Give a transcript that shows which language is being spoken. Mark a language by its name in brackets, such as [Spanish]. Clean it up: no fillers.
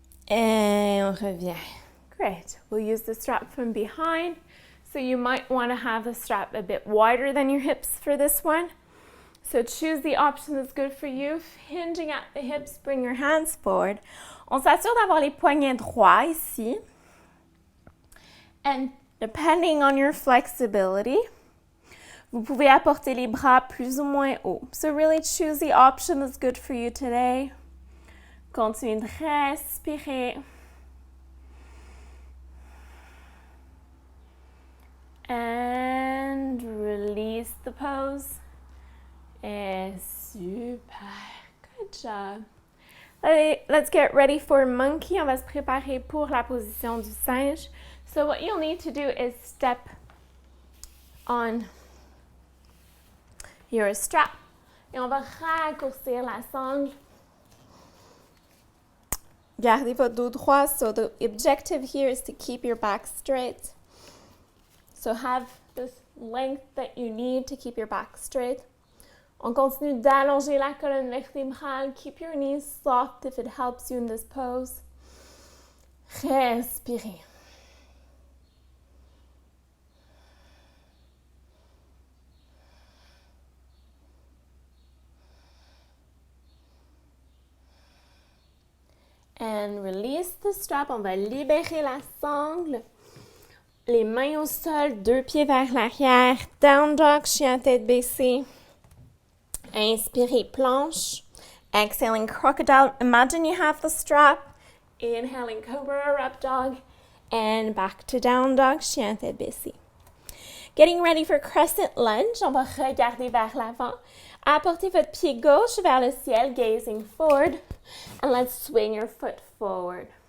[French] Et on revient. [English] Great. We'll use the strap from behind. So you might want to have the strap a bit wider than your hips for this one. So choose the option that's good for you. Hinging at the hips, bring your hands forward. [French] On s'assure d'avoir les poignets droits ici. [English] And depending on your flexibility, [French] vous pouvez apporter les bras plus ou moins haut. [English] So really choose the option that's good for you today. [French] Continuez de respirer. [English] And release the pose. [French] Et super. [English] Good job. [French] Allez, [English] let's get ready for monkey. [French] On va se préparer pour la position du singe. [English] So what you'll need to do is step on your strap. [French] Et on va raccourcir la sangle. Gardez votre dos droit. [English] So the objective here is to keep your back straight. So have this length that you need to keep your back straight. [French] On continue d'allonger la colonne vertébrale. [English] Keep your knees soft if it helps you in this pose. [French] Respirez. [English] And release the strap. [French] On va libérer la sangle. Les mains au sol, 2 pieds vers l'arrière. Down dog, chien tête baissée. Inspirez, planche. Exhaling, crocodile. [English] Imagine you have the strap. Inhaling, cobra or up dog. And back to down dog, chien tête baissée. Getting ready for crescent lunge. [French] On va regarder vers l'avant Apportez votre pied gauche vers le ciel, [English] gazing forward, and let's swing your foot forward.